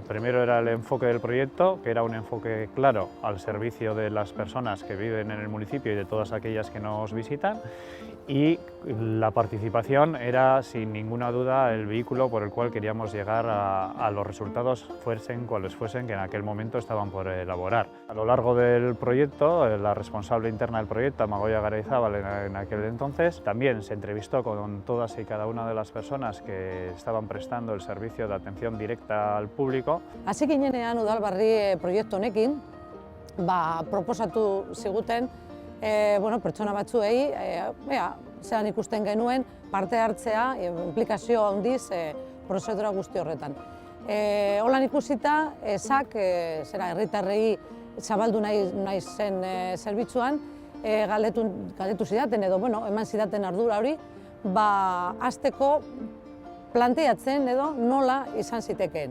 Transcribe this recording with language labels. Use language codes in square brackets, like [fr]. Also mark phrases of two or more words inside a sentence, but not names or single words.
[es] Primero era el enfoque del proyecto, que era un enfoque claro al servicio de las personas que viven en el municipio y de todas aquellas que nos visitan, y la participación era sin ninguna duda el vehículo por el cual queríamos llegar a los resultados, fuesen cuales fuesen, que en aquel momento estaban por elaborar. A lo largo del proyecto, la responsable interna del proyecto, Amagoia Garayzábal, en aquel entonces, también se entrevistó con todas y cada una de las personas que estaban prestando el servicio de atención directa al público. [eu] Hasi ginenean Udalbarri proiektu honekin, proposatu ziguten pertsona batzuei zelan ikusten genuen parte hartzea, implikazio handiz prozedura guzti horretan. Holan ikusita, SAK, herritarrei zabaldu nahi zen zerbitzuan, galdetu zidaten edo eman zidaten ardura hori, hasteko planteatzen edo nola izan zitekeen.